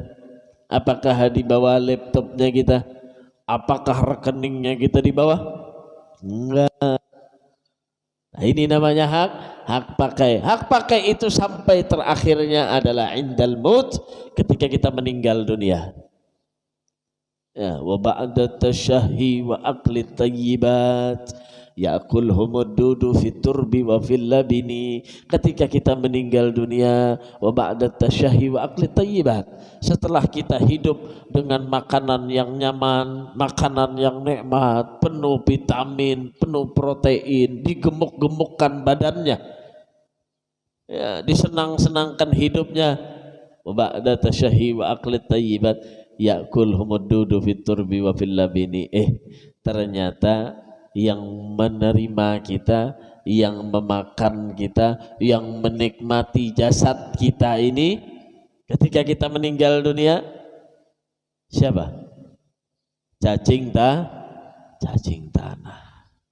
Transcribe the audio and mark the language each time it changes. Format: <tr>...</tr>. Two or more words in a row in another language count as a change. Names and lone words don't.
<id>Apakah di bawah laptopnya kita? Apakah rekeningnya kita di bawah? Enggak. Nah, ini namanya hak pakai. Hak pakai itu sampai terakhirnya adalah</id> <ar>عند الموت,</ar> <id>ketika kita meninggal dunia.</id> <ar>Ya, وبعد تشهي وأكل طيبات يأكلهم الدود في الترب وفي اللبن.</ar> <id>Ketika kita meninggal dunia,</id> <ar>وبعد تشهي وأكل طيبات,</ar> <id>setelah kita hidup dengan makanan yang nyaman, makanan yang nikmat, penuh vitamin, penuh protein, digemuk-gemukkan badannya, ya, disenang-senangkan hidupnya,</id> <ar>وبعد تشهي وأكل طيبات يأكلهم الدود في الترب وفي اللبن.</ar> <id>Ternyata yang menerima kita, yang memakan kita, yang menikmati jasad kita ini ketika kita meninggal dunia, siapa? Cacing tanah.</id>